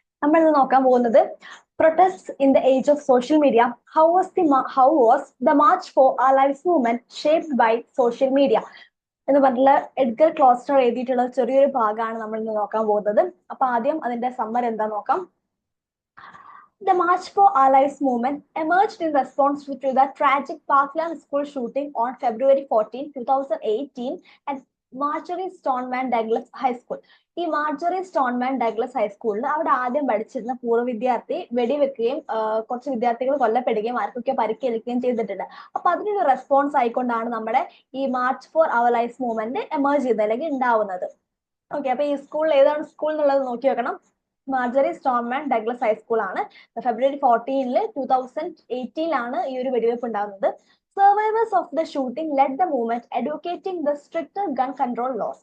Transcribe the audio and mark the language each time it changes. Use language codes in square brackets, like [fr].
[ml] നമ്മൾ ഇന്ന് നോക്കാൻ പോകുന്നത് [en] protests in the age of social media. How was the March for Our Lives movement shaped by social media? [ml] എന്ന് പറഞ്ഞിട്ടുള്ള Edgar ക്ലോസ്റ്റർ എഴുതിയിട്ടുള്ള ചെറിയൊരു ഭാഗമാണ് നമ്മൾ ഇന്ന് നോക്കാൻ പോകുന്നത്. അപ്പൊ ആദ്യം അതിന്റെ സമ്മർ എന്താ നോക്കാം. [en] The March for Our Lives movement emerged in response to the tragic Parkland school shooting on February 14, 2018 at Marjory Stoneman Douglas high school. [ml] ഈ മാർജറി സ്റ്റോൺമാൻ ഡഗ്ലസ് ഹൈസ്കൂളിൽ അവിടെ ആദ്യം പഠിച്ചിരുന്ന പൂർവ്വ വിദ്യാർത്ഥി വെടിവെക്കുകയും കുറച്ച് വിദ്യാർത്ഥികൾ കൊല്ലപ്പെടുകയും ആർക്കൊക്കെ പരിക്കേൽക്കുകയും ചെയ്തിട്ടുണ്ട്. അപ്പൊ അതിനൊരു റെസ്പോൺസ് ആയിക്കൊണ്ടാണ് നമ്മുടെ ഈ March four our life movement emerge ചെയ്തത് അല്ലെങ്കിൽ ഉണ്ടാവുന്നത്. ഓക്കെ, അപ്പൊ ഈ സ്കൂൾ ഏതാണ് സ്കൂൾ എന്നുള്ളത് നോക്കി വെക്കണം. മാർജറി സ്റ്റോൺമാൻ ഡഗ്ലസ് ഹൈസ്കൂൾ ആണ്. ഫെബ്രുവരി 14 2018 ഈ ഒരു വെടിവെപ്പ് ഉണ്ടാകുന്നത്. [en] Survivors of the shooting led the movement advocating the stricter gun control laws.